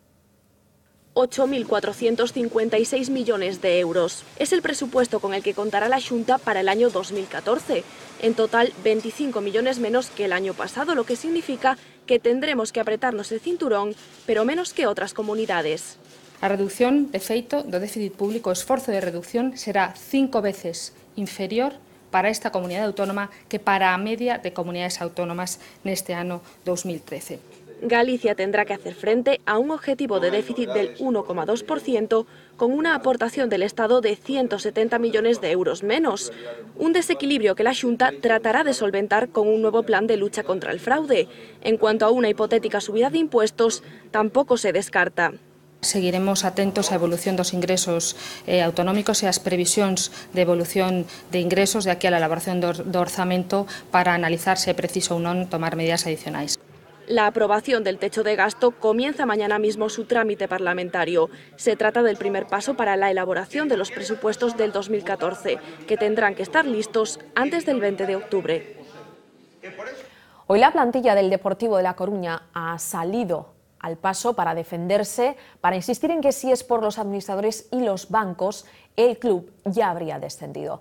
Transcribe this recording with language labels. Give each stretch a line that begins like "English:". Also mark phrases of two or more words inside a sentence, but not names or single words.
Spanish: 8.456 millones de euros. Es el presupuesto con el que contará la Xunta para el año 2014. En total, 25 millones menos que el año pasado, lo que significa que tendremos que apretarnos el cinturón, pero menos que otras comunidades.
Galician: A reducción, de feito, do déficit público, o esforzo de reducción será 5 veces inferior para esta comunidade autónoma que para a media de comunidades autónomas neste ano 2013.
Spanish: Galicia tendrá que hacer frente a un objetivo de déficit del 1,2% con una aportación del Estado de 170 millones de euros menos. Un desequilibrio que la Xunta tratará de solventar con un nuevo plan de lucha contra el fraude. En cuanto a una hipotética subida de impuestos, tampoco se descarta.
Galician: Seguiremos atentos á evolución dos ingresos autonómicos e ás previsións de evolución de ingresos de aquí
Spanish: a la
Galician: elaboración do orzamento para analizar se é preciso ou non tomar medidas adicionais.
Spanish: La aprobación del techo de gasto comienza mañana mismo su trámite parlamentario. Se trata del primer paso para la elaboración de los presupuestos del 2014, que tendrán que estar listos antes del 20 de octubre. Hoy la plantilla del Deportivo de La Coruña ha salido al paso para defenderse, para insistir en que si es por los administradores y los bancos, el club ya habría descendido.